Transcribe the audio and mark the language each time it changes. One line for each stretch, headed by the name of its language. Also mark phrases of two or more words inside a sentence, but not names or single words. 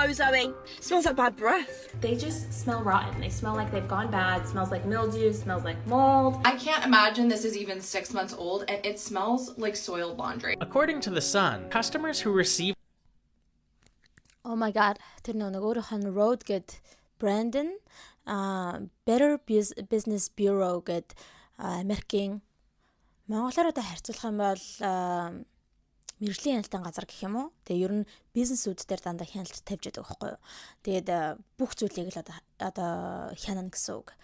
English: No, Zoe. It smells like bad breath. They just smell rotten. They smell like they've gone bad. It smells like mildew. It smells like mold. I can't imagine this is even 6 months old, and it smells like soiled laundry. According to The Sun, customers who receive Oh my god.
Mongolian: Тэр нэг өөрийнх нь Rode гэд Brandon Better Business Bureau гэд Америкийн Монголоор одоо харьцуулах юм бол мэргэжлийн хяналтын газар гэх юм уу. Тэгээ ер нь бизнесүүд дээр дандаа хяналт тавьж байдаг байхгүй юу. Тэгээд бүх зүйлийг л одоо хянана гэсэн үг.